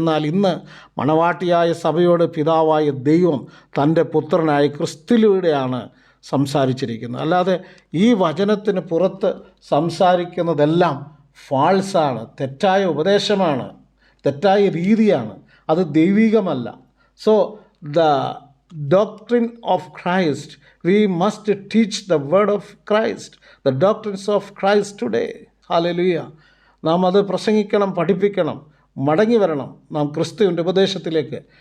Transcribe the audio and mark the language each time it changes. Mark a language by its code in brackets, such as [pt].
[ml] എന്നാൽ ഇന്ന് മണവാട്ടിയായ സഭയോട് പിതാവായ ദൈവം തൻ്റെ പുത്രനായ ക്രിസ്തുവിലൂടെയാണ് സംസാരിച്ചിരിക്കുന്നത്. അല്ലാതെ ഈ വചനത്തിന് പുറത്ത് സംസാരിക്കുന്നതെല്ലാം ഫാൾസാണ്, തെറ്റായ ഉപദേശമാണ്, തെറ്റായ രീതിയാണ്, അത് ദൈവികമല്ല. [en] So the doctrine of Christ, we must teach the word of Christ, the doctrines of Christ today. [ml] Hallelujah. നാം അത് പ്രസംഗിക്കണം, പഠിപ്പിക്കണം, മടങ്ങി വരണം നാം ക്രിസ്തുവിൻ്റെ ഉപദേശത്തിലേക്ക്.